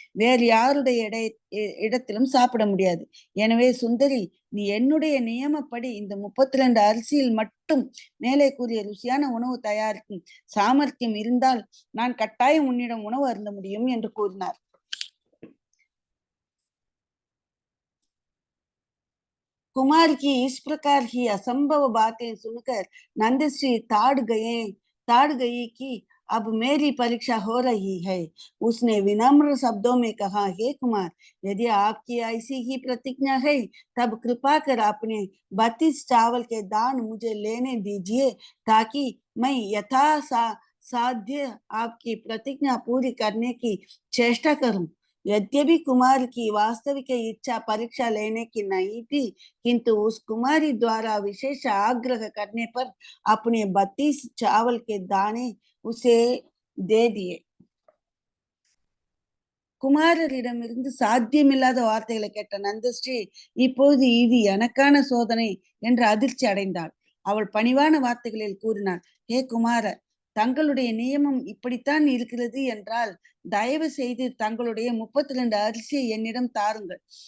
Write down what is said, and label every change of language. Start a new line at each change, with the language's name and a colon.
Tamil: வேறு யாருடைய இடத்திலும் சாப்பிட முடியாது. எனவே சுந்தரி, நீ என்னுடைய நியமப்படி இந்த 32 அரிசியில் மட்டும் மேலே கூறிய ருசியான உணவு தயாரிக்கும் சாமர்த்தியம் இருந்தால் நான் கட்டாயம் உன்னிடம் உணவு அருந்த முடியும் என்று கூறினார்.
Hindi: कुमार की इस प्रकार की असंभव बातें सुनकर नंदश्री ताड़ गई कि अब मेरी परीक्षा हो रही है। उसने विनम्र शब्दों में कहा, हे कुमार, यदि आपकी ऐसी ही प्रतिज्ञा है तब कृपा कर अपने 32 चावल के दान मुझे लेने दीजिए, ताकि मैं साध्य आपकी प्रतिज्ञा पूरी करने की चेष्टा करूं। यद्यपि कुमार की वास्तविक इच्छा परीक्षा लेने की नहीं थी, किंतु उस कुमारी द्वारा विशेष आग्रह करने पर अपने 32 चावल के दाने उसे दे दिए.
Tamil: குமாரரிடமிருந்து சாத்தியமில்லாத வார்த்தைகளை கேட்ட நந்தஸ்ரீ இப்போது இது எனக்கான சோதனை என்று அதிர்ச்சி அடைந்தாள். அவள் பணிவான வார்த்தைகளில் கூறினாள், ஹே குமார, தங்களுடைய நியமம் இப்படித்தான் இருக்கிறது என்றால் தயவு செய்து தங்களுடைய 32 அரிசியை என்னிடம் தாருங்கள்.